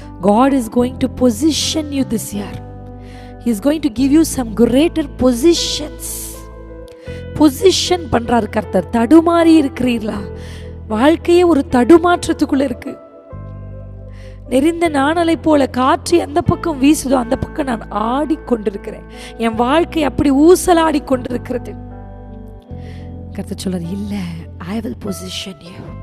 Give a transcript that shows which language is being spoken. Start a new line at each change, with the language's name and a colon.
English: God is going to position you this year. He is going to give you some greater positions.
Tamil: Position பண்றார் கர்த்தர். தடுமாறி இருக்கிறீர்களா? வாழ்க்கையே ஒரு தடுமாற்றத்துக்குள்ள இருக்கு. நெறிந்த நாணலை போல காற்று எந்த பக்கம் வீசுதோ அந்த பக்கம் நான் ஆடிக்கொண்டிருக்கிறேன். என் வாழ்க்கை அப்படி ஊசலாடி கொண்டிருக்கிறது. கர்த்தர் சொல்றார், இல்ல,
English: I will position you.